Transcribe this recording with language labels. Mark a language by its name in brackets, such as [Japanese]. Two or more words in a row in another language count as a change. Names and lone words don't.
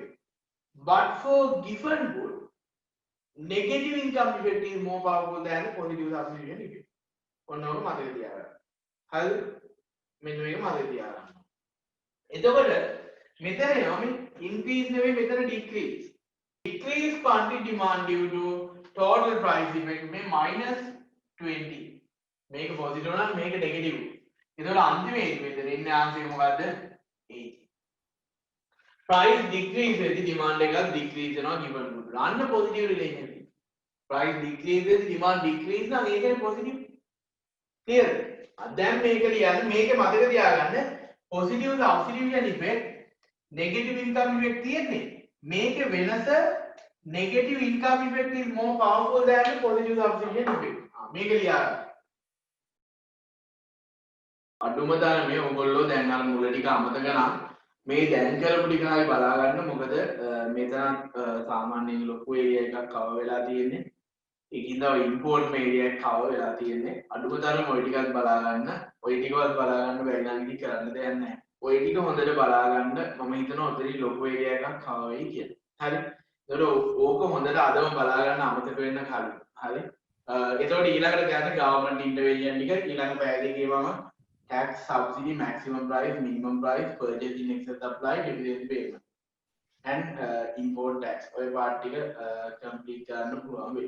[English] But for given good negative income effect is more powerful than the positive substitution effect. [Sinhala] ඔන්න ඔක මතක තියාගන්න. හරිද? මෙන්න මේක මතක තියාගන්න. එතකොට මෙතන එනවා මේ increase නෙවෙයි මෙතන decrease. [English] Decrease quantity demand due to total price effect මේ -20. [Sinhala] මේක positive නම් මේක negative. එතකොට අන්තිමේදී මෙතන එන්නේ ආන්සර් එක මොකද්ද? 80. [English] price decrease [Sinhala] වෙද්දී demand එකක් decrease වෙනවා [English] given good. [Sinhala] අන්න [English] positive relationship. price decrease [Sinhala] වෙද්දී [English] demand decrease [Sinhala] නම් ඒකනේ positive. clear? දැන් මේක ලියන්න මේක මතක තියාගන්න [English] positive substitution effect negative income effect [Sinhala] තියෙන්නේ. මේක වෙනස [English] negative income effect is more powerful than the positive substitution effect. [Sinhala] මේක ලියා අඩුම තරමේ ඔයගොල්ලෝ දැන් අර මුල ටික අමතක නම් මේ දැන් කරපු ටික ආයි බලා ගන්න. මොකද මෙතන සාමාන්‍යයෙන් ලොකු ඒරියා එකක් කව වෙලා තියෙන්නේ. ඒකින්ද ඔය [English] import area [Sinhala] එක කව වෙලා තියෙන්නේ. අඩුම තරම ඔය ටිකත් බලා ගන්න. ඔය ටිකවත් බලා ගන්න බැරි නම් ඉතින් කරන්න දෙයක් නැහැ. ඔය ටික හොඳට බලා ගන්න. මම හිතනවා ඔතනින් ලොකු ඒරියා එකක් කව වෙයි කියලා. හරි. ඒතකොට ඕක හොඳට අදම බලා ගන්න අමතක වෙන්න කලින්. හරි. එතකොට ඊළඟට යන්නේ [English] government intervention [Sinhala] ටික ඊළඟ පැය දෙකේ මම [English] tax, subsidy, maximum price, minimum price, purchasing excess supply, dividend payment and import tax. [Sinhala] ඔය part ටික complete කරන්න පුළුවන් වෙයි.